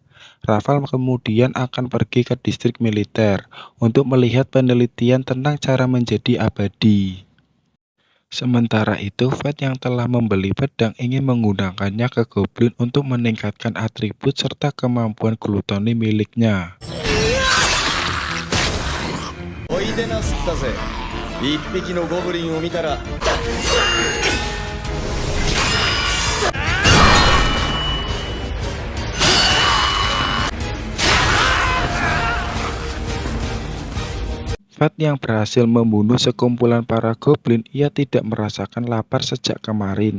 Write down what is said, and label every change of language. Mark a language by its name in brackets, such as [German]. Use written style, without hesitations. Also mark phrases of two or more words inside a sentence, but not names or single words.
[Indonesian] Raval kemudian akan pergi ke distrik militer untuk melihat penelitian tentang cara menjadi abadi. Sementara itu, Fat yang telah membeli pedang ingin menggunakannya ke Goblin untuk meningkatkan atribut serta kemampuan glutoni miliknya. [Japanese] おいでなすったぜ。一匹のゴブリンを見たら [Indonesian] Fat yang berhasil membunuh sekumpulan para goblin, ia tidak merasakan lapar sejak kemarin.